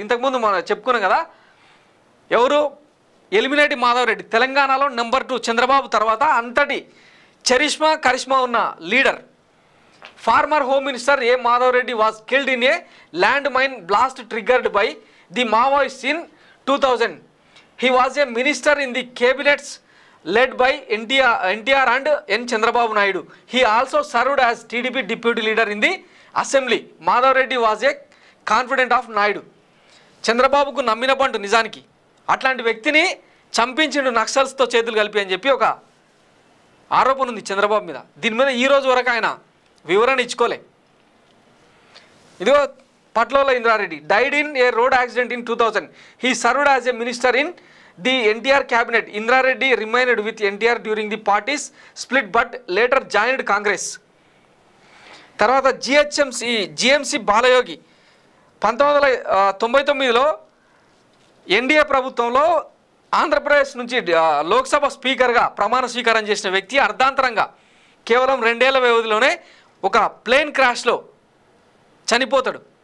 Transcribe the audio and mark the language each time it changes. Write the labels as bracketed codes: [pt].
[te] ఇంతకుముందు మనం చెప్పుకున్నాం కదా, ఎవరు, ఎలిమినేటి మాధవరెడ్డి, తెలంగాణలో నెంబర్ 2 చంద్రబాబు తర్వాత అంతటి కరిష్మా ఉన్న leader. [en] Farmer home minister A Madhava Reddy was killed in a land mine blast triggered by the Maoist in 2000. He was a minister in the కేబినెట్స్ led by NTR and N. Chandrababu Naidu. He also served as TDP deputy leader in the assembly. Madhav Reddy was a confidant of Naidu. [te] చంద్రబాబుకు నమ్మిన పంటు నిజానికి. అట్లాంటి వ్యక్తిని చంపించిండు నక్సల్స్తో చేతులు కలిపి అని చెప్పి ఒక ఆరోపణ ఉంది చంద్రబాబు మీద. దీని మీద ఈ రోజు వరకు ఆయన వివరణ ఇచ్చుకోలే. [en] ఇదిగో Patlolla Indra Reddy died in a road accident in 2000. He served as a minister in the NTR cabinet. Indra Reddy remained with NTR during the party's split but later joined Congress. [te] తర్వాత GMC బాలయోగి 1999లో ఎన్డీఏ ప్రభుత్వంలో ఆంధ్రప్రదేశ్ నుంచి లోక్సభ స్పీకర్గా ప్రమాణ స్వీకారం చేసిన వ్యక్తి అర్ధాంతరంగా కేవలం 2 ఏళ్ల వ్యవధిలోనే ఒక ప్లేన్ క్రాష్లో చనిపోతాడు.